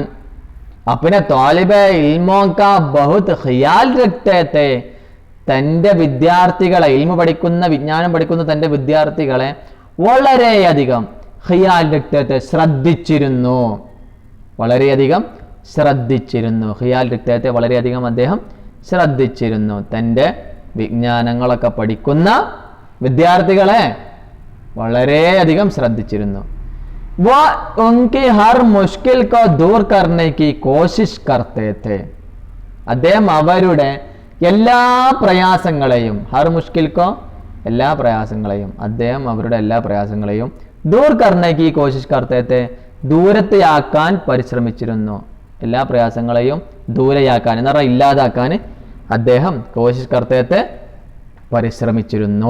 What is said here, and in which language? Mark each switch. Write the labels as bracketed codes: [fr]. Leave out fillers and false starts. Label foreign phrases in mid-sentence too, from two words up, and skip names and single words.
[hi] आपने तालिबे इल्मों का बहुत ख़याल रखते थे, [ml] തൻ്റെ വിദ്യാർത്ഥികളെ, ഇൽമ പഠിക്കുന്ന, വിജ്ഞാനം പഠിക്കുന്ന തൻ്റെ വിദ്യാർത്ഥികളെ വളരെയധികം [hi] ख़याल रखते थे, [ml] ശ്രദ്ധിച്ചിരുന്നു. വളരെയധികം ശ്രദ്ധിച്ചിരുന്നു. [hi] ख़याल रखते थे, [ml] വളരെയധികം അദ്ദേഹം ശ്രദ്ധിച്ചിരുന്നു. തൻ്റെ വിജ്ഞാനങ്ങളൊക്കെ പഠിക്കുന്ന വിദ്യാർത്ഥികളെ വളരെയധികം ശ്രദ്ധിച്ചിരുന്നു. [hi] वो उनकी हर मुश्किल को दूर करने की कोशिश करते थे. [ml] അദ്ദേഹം അവരുടെ എല്ലാ പ്രയാസങ്ങളെയും, [hi] हर मुश्किल को, [ml] എല്ലാ പ്രയാസങ്ങളെയും, അദ്ദേഹം അവരുടെ എല്ലാ പ്രയാസങ്ങളെയും [hi] दूर करने की कोशिश करते थे, [ml] ദൂരത്തെയാക്കാൻ പരിശ്രമിച്ചിരുന്നു. എല്ലാ പ്രയാസങ്ങളെയും ദൂരെയാക്കാൻ എന്ന് പറഞ്ഞാൽ ഇല്ലാതാക്കാൻ അദ്ദേഹം [hi] कोशिश करते थे, [ml] പരിശ്രമിച്ചിരുന്നു.